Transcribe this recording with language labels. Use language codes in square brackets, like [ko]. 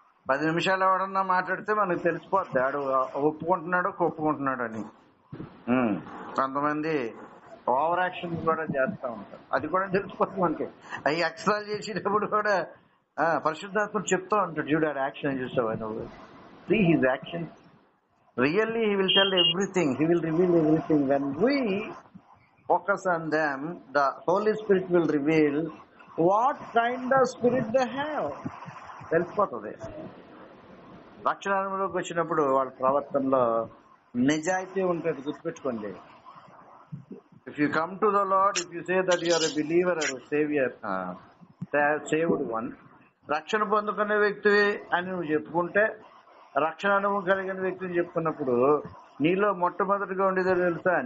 [te] 10 నిమిషాలు ఎవడన్నా మాట్లాడితే మనకు తెలిసిపోద్ది ఆడు ఒప్పుకుంటున్నాడు ఒప్పుకుంటున్నాడు అని. కొంతమంది ఓవర్ యాక్షన్ కూడా చేస్తూ ఉంటారు, అది కూడా తెలిసిపోతుంది మనకి. అవి ఎక్స్ట్రా చేసేటప్పుడు కూడా పరిశుద్ధాత్ముడు చెప్తూ ఉంటాడు, చూడు ఆడు యాక్షన్ చూసావా నువ్వు. [en] See his actions. Really, he will tell everything. He will reveal everything. When we focus on them, the Holy Spirit will reveal what kind of spirit they have. [te] తెలిసిపోతుంది. రక్షణలోకి వచ్చినప్పుడు వాళ్ళ ప్రవర్తనలో నిజాయితీ ఉంటుంది, గుర్తుపెట్టుకోండి. [en] If you come to the Lord, if you say that you are a believer or a savior, saved one, [te] రక్షణ పొందుకునే వ్యక్తి అని నువ్వు చెప్పుకుంటే, రక్షణ అనుభవం కలిగిన వ్యక్తిని చెప్పుకున్నప్పుడు నీలో మొట్టమొదటిగా ఉండేదో తెలుసా?